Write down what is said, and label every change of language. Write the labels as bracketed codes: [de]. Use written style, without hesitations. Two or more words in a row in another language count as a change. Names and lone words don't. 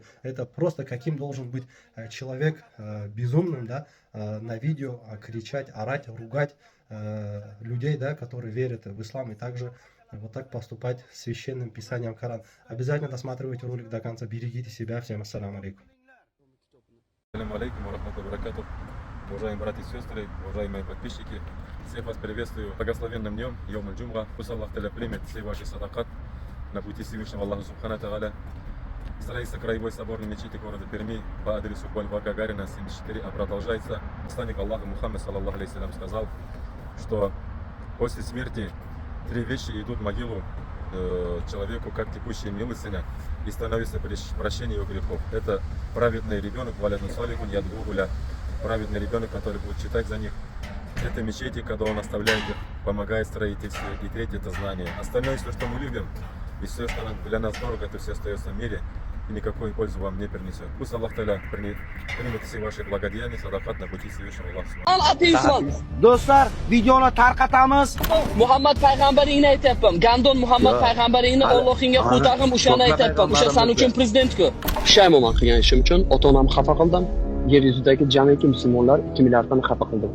[ru] Это просто каким должен быть человек безумным, да, на видео кричать, орать, ругать людей, да, которые верят в ислам, и также вот так поступать с священным писанием Коран. Обязательно досматривайте ролик до конца, берегите себя. Всем [ar] السلام عليكم. السلام عليكم ورحمة الله وبركاته. [ru] Уважаемые братья и сестры, уважаемые подписчики, всех вас приветствую благословенным днем, [ar] يوم الجمعة. [ru] Пусть Аллах Та'аля примет все ваши садакат на пути Всевышнего Аллаха [ar] سبحانه وتعالى. [ru] Строительство краевой соборной мечети города Перми по адресу Льва Гагарина, 74, продолжается. Посланник Аллаха Мухаммад, [ar] صلى الله عليه سلم, [ru] сказал, что после смерти три вещи идут в могилу человеку, как текущая милостыня, и становится прощение его грехов. Это праведный ребенок, [ar] ولد صالح يدعو له, [ru] праведный ребенок, который будет читать за них. Это мечети, когда он оставляет их, помогает в строительстве. И третье — это знание. Остальное, все, что мы любим, и все, что для нас дорого, это все остается в мире, и никакой пользы вам не принесет. Пусть Аллах Та'аля примет все ваши благодеяния, садакат на пути Всевышнего Аллаха. [uz] Ateistman. Do'stlar, videoni tarqatamiz. Muhammad payg'ambaringni aytyapman. Gandon Muhammad payg'ambaringni Allohingga qutag'im o'shani aytyapman. O'sha san uchun prezident-ku. Pushaymonman qilgan ishim uchun. Ota-onamni xafa qildim. Yer yuzidagi jamiki musulmonlar 2 milliarddan xafa qildim.